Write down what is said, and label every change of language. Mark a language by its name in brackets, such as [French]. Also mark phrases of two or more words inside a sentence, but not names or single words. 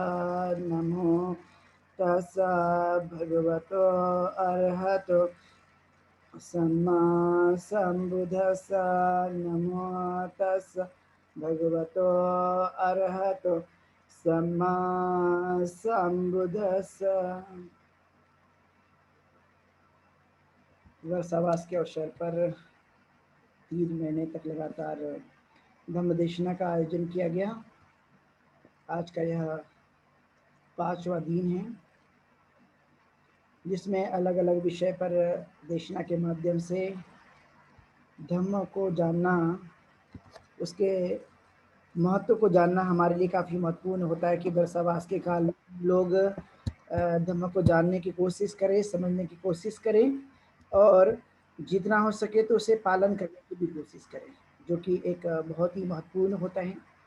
[Pali] नमो तस्स भगवतो अरहतो सम्मा सम्बुद्धस्स। नमो तस्स भगवतो अरहतो सम्मा सम्बुद्धस्स। [Hindi] वर्षावास के अवसर पर 3 महीने तक लगातार धम्मदेशना का आयोजन किया गया। आज का यह 5वां दिन है, जिसमें अलग अलग विषय पर देशना के माध्यम से धम्म को जानना, उसके महत्व को जानना हमारे लिए काफ़ी महत्वपूर्ण होता है कि वर्षावास के काल लोग धम्म को जानने की कोशिश करें, समझने की कोशिश करें और जितना हो सके तो उसे पालन करने की भी कोशिश करें, जो कि एक बहुत ही महत्वपूर्ण होता है।